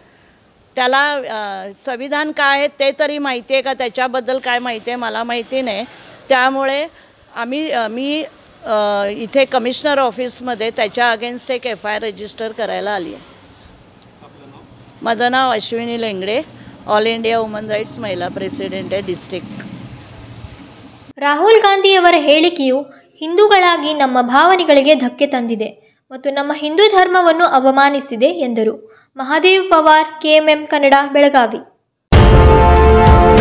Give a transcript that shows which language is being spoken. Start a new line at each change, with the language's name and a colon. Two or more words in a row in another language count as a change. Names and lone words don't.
Marathi: त्याला संविधान काय आहे ते तरी माहिती आहे का? त्याच्याबद्दल काय माहिती आहे मला माहिती नाही. त्यामुळे मी इथे कमिशनर ऑफिसमध्ये त्याच्या अगेन्स्ट एक FIR रजिस्टर करायला आली आहे. माझं नाव अश्विनी लेंगडे, ऑल इंडिया ವುಮನ್ ರೈಟ್ಸ್ ಮಹಿಳಾ
English: president district.
Kannada: ರಾಹುಲ್ ಗಾಂಧಿಯವರ ಹೇಳಿಕೆಯು ಹಿಂದೂಗಳಾಗಿ ನಮ್ಮ ಭಾವನೆಗಳಿಗೆ ಧಕ್ಕೆ ತಂದಿದೆ ಮತ್ತು ನಮ್ಮ ಹಿಂದೂ ಧರ್ಮವನ್ನು ಅವಮಾನಿಸಿದೆ ಎಂದರು. ಮಹಾದೇವ್ ಪವಾರ್, KMM ಕನ್ನಡ, ಬೆಳಗಾವಿ.